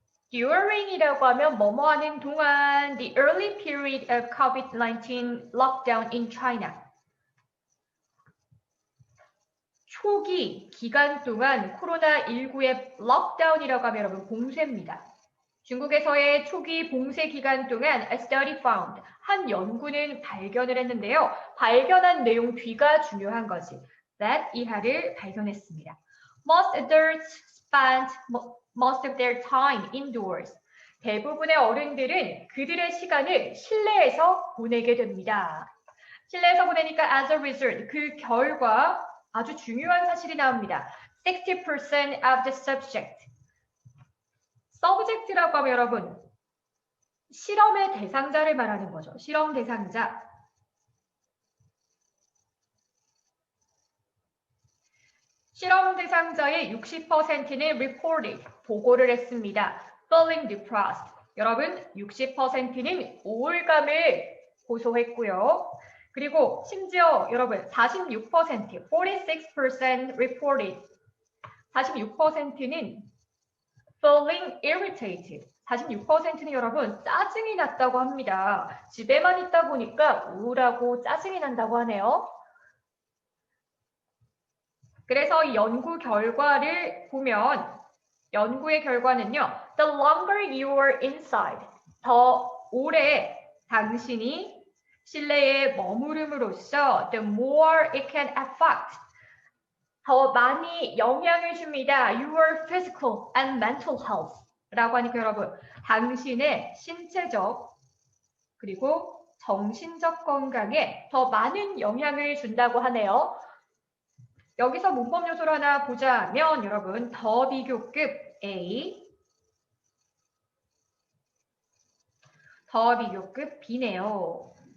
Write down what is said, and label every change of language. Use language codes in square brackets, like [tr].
[en] During이라고 [ko] 하면 뭐뭐 하는 동안 [en] the early period of COVID-19 lockdown in China. [ko] 초기 기간 동안 코로나19의 록다운이라고 하면 여러분 봉쇄입니다. 중국에서의 초기 봉쇄 기간 동안 [en] a study found, [ko] 한 연구는 발견을 했는데요. 발견한 내용 뒤가 중요한 거지. that 이하를 발견했습니다. [en] Most adults spent most of their time indoors. [ko] 대부분의 어른들은 그들의 시간을 실내에서 보내게 됩니다. 실내에서 보내니까 [en] as a result, [ko] 그 결과 아주 중요한 사실이 나옵니다. [en] 60% of the subject. [ko] subject라고 하면 여러분, 실험의 대상자를 말하는 거죠. 실험 대상자. 실험 대상자의 60%는 reported, 보고를 했습니다. [en] feeling depressed. [ko] 여러분, 60%는 우울감을 호소했고요. 그리고 심지어 여러분 46%, 46% reported. [en] 46%는 feeling irritated. [ko] 46%는 여러분 짜증이 났다고 합니다. 집에만 있다 보니까 우울하고 짜증이 난다고 하네요. 그래서 이 연구 결과를 보면 연구의 결과는요. [en] The longer you are inside, [ko] 더 오래 당신이 실내에 머무름으로써 [en] the more it can affect, [ko] 더 많이 영향을 줍니다. [en] Your physical and mental health [ko] 라고 하니까 여러분, 당신의 신체적 그리고 정신적 건강에 더 많은 영향을 준다고 하네요. 여기서 문법 요소를 하나 보자면 여러분, 더 비교급 A, 더 비교급 B네요.